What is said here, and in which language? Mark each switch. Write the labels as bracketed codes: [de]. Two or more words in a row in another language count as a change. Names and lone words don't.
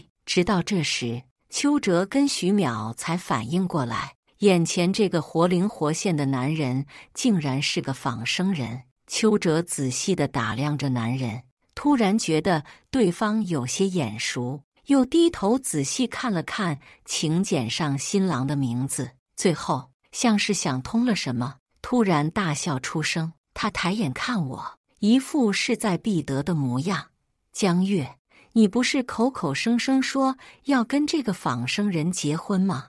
[zh] 直到這時，邱哲跟徐淼才反應過來，眼前這個活靈活現的男人竟然是個仿生人。邱哲仔細地打量着男人，突然覺得對方有些眼熟，又低頭仔細看了看请柬上新郎的名字，最後像是想通了什麼，突然大笑出聲。他抬眼看我，一副勢在必得的模樣。江月，你不是口口聲聲說要跟這個仿生人結婚嗎？